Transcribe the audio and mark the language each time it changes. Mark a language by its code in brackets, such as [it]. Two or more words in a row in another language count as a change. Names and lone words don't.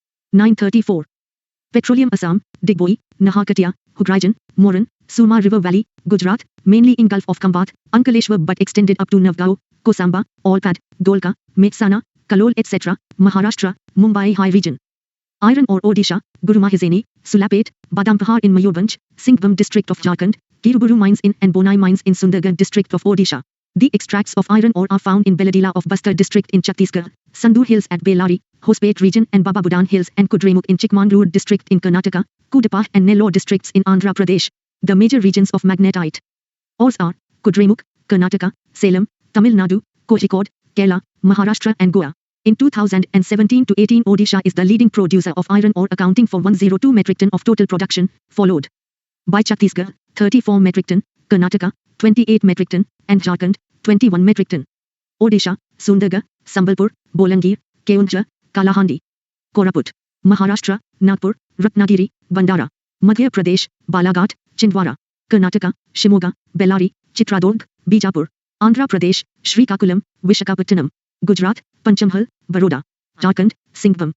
[en] 9:34. Petroleum Assam, Digboi, Naharkatia, Hugraijan, Moran, Suma River Valley, Gujarat, mainly in Gulf of Khambat, Ankaleshwar but extended up to Navgao, Kosamba, Olpad, Dholka, Mehsana, Kalol etc., Maharashtra, Mumbai High Region. Iron ore Odisha, Gurumahizeni, Sulapet, Badampahar in Mayurbhanj, Singhbhum district of Jharkhand, Kiruburu mines in and Bonai mines in Sundargarh district of Odisha. The extracts of iron ore are found in Beladila of Bastar district in Chhattisgarh, Sandur Hills at Bellary, Hospet region and Baba Budan Hills and Kudremukh in Chikmagalur district in Karnataka, Kudapah and Nellore districts in Andhra Pradesh. The major regions of magnetite ores are Kudremukh, Karnataka, Salem, Tamil Nadu, Kozhikode, Kerala, Maharashtra and Goa. In 2017-18 Odisha is the leading producer of iron ore accounting for 102 metric ton of total production, followed by Chhattisgarh, 34 metric ton, Karnataka, 28 metric ton, and Jharkhand, 21 metric ton. Odisha, Sundargarh, Sambalpur, Bolangir, Keonjhar, Kalahandi, Koraput, Maharashtra, Nagpur, Ratnagiri, Bandara, Madhya Pradesh, Balaghat, Chindwara, Karnataka, Shimoga, Bellary, Chitradurg, Bijapur, Andhra Pradesh, Srikakulam, Vishakhapatnam, Gujarat, Panchamhal, Baroda, Jharkhand, Singhbhum,